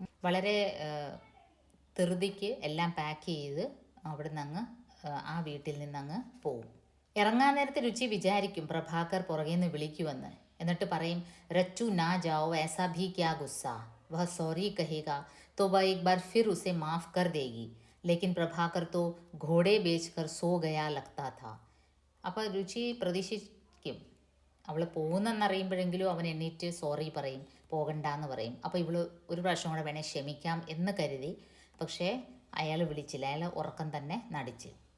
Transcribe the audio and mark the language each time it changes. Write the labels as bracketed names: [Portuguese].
[Malayalam] വളരെ ധൃതിക്ക് എല്ലാം പാക്ക് ചെയ്ത് അവിടെ നിന്ന് ആ വീട്ടിൽ നിന്നങ്ങ് പോവും. ഇറങ്ങാൻ നേരത്തെ രുചി വിചാരിക്കും പ്രഭാകർ പുറകെ നിന്ന് വിളിക്കുമെന്ന്. എന്നിട്ട് പറയും, [Hindi] रच्चू ना जाओ, ऐसा भी क्या गुस्सा, वह सॉरी कहेगा तो वह एक बार फिर उसे माफ़ कर देगी. लेकिन प्रभाकर तो घोड़े बेचकर सो गया लगता था. [Malayalam] അപ്പോൾ രുചി പ്രതീക്ഷിക്കും അവൾ പോകുന്നെന്നറിയുമ്പോഴെങ്കിലും അവൻ എണ്ണീറ്റ് സോറി പറയും, പോകണ്ടെന്ന് പറയും. അപ്പോൾ ഇവൾ ഒരു പ്രാവശ്യം കൂടെ വേണേൽ ക്ഷമിക്കാം എന്ന് കരുതി. പക്ഷേ അയാൾ വിളിച്ചില്ല, അയാൾ ഉറക്കം തന്നെ നടിച്ച്.